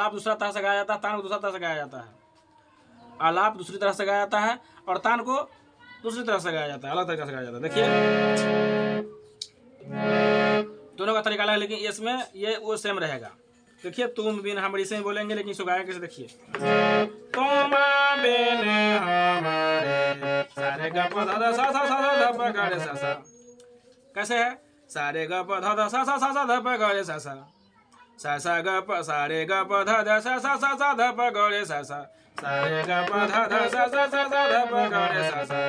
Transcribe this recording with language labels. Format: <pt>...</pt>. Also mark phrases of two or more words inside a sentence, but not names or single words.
<hi>आलाप दूसरा तरह से गाया जाता है, तान को दूसरा तरह से गाया जाता है। आलाप दूसरी तरह से गाया जाता है और तान को दूसरी तरह से गाया जाता है, अलग तरीके से गाया जाता है। देखिए, दोनों का तरीका अलग है, लेकिन इसमें ये वो सेम रहेगा। देखिए, तुम बिन हमारी से बोलेंगे, लेकिन इसको गाया कैसे? देखिए, तुम बिन हमारे, सारे ग प ध ध सा सा सा ध प ग रे सा सा। कैसे है? सारे ग प ध ध सा सा सा सा ध प ग रे सा सा, सा सा ग प, सारे ग प ध ध सा सा सा सा ध प ग रे सा सा, सारे ग प ध ध सा सा सा सा ध प ग रे सा सा।</hi>